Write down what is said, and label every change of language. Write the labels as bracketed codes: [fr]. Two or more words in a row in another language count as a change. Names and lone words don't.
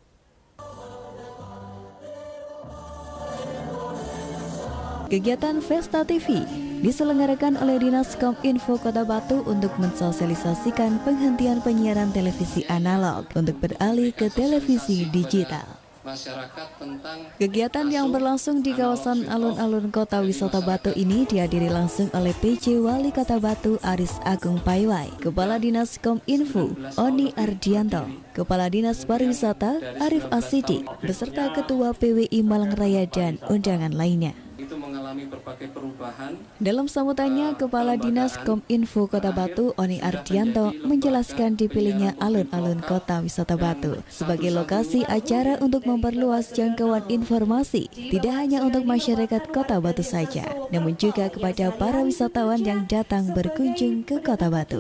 [id] Kegiatan Vesta TV diselenggarakan oleh Dinas Kominfo Kota Batu untuk mensosialisasikan penghentian penyiaran televisi analog untuk beralih ke televisi digital. Kegiatan yang berlangsung di kawasan alun-alun Kota Wisata Batu ini dihadiri langsung oleh PJ Wali Kota Batu Aris Agung Paiwai, Kepala Dinas Kominfo Oni Ardianto, Kepala Dinas Pariwisata Arif Asidi, beserta Ketua PWI Malang Raya dan undangan lainnya. Itu mengalami berbagai perubahan. Dalam sambutannya, Kepala Dinas Kominfo Kota Batu Oni Ardianto menjelaskan dipilihnya alun-alun Kota Wisata Batu sebagai lokasi acara untuk memperluas jangkauan informasi, tidak hanya untuk masyarakat Kota Batu saja, namun juga kepada para wisatawan yang datang berkunjung ke Kota Batu.